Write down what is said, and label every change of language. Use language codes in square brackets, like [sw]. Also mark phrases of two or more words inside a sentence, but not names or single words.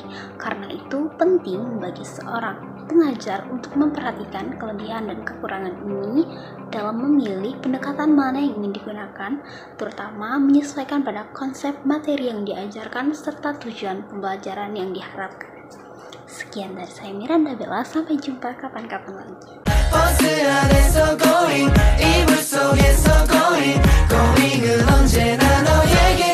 [id] Karena itu penting bagi seorang pengajar untuk memperhatikan kelebihan dan kekurangan ini dalam memilih pendekatan mana yang ingin digunakan, terutama menyesuaikan pada konsep materi yang diajarkan serta tujuan pembelajaran yang diharapkan. Sekian dari saya Miranda Bella, sampai jumpa kapan-kapan lagi. [ko] 버스 안에서 going 이불 속에서 [en] going going [ko] 은 언제나 너의